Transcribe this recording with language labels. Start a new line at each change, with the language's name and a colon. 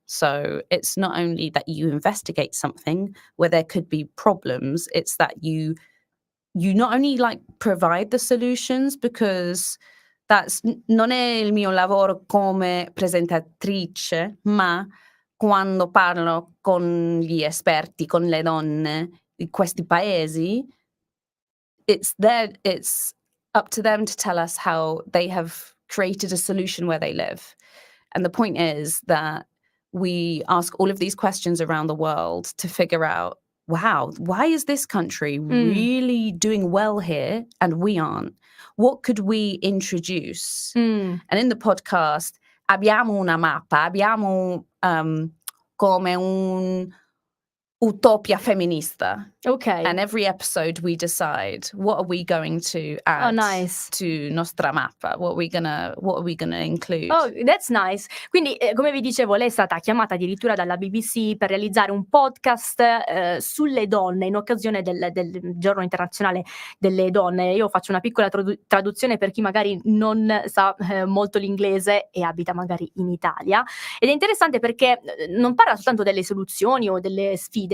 English: So it's not only that you investigate something where there could be problems, it's that you not only like provide the solutions, because
Italian: non è il mio lavoro come presentatrice, ma quando parlo con gli esperti, con le donne di questi paesi,
English: it's up to them to tell us how they have created a solution where they live. And the point is that we ask all of these questions around the world to figure out, wow, why is this country really doing well here and we aren't? What could we introduce? And in the podcast,
Italian: abbiamo una mappa, abbiamo come utopia femminista.
English: Okay. And every episode we decide, what are we going to add to
Italian: nostra mappa?
English: What are we gonna include? Oh, that's nice.
Italian: Quindi, come vi dicevo, lei è stata chiamata addirittura dalla BBC per realizzare un podcast sulle donne in occasione del Giorno Internazionale delle Donne. Io faccio una piccola traduzione per chi magari non sa molto l'inglese e abita magari in Italia. Ed è interessante perché non parla soltanto delle soluzioni o delle sfide,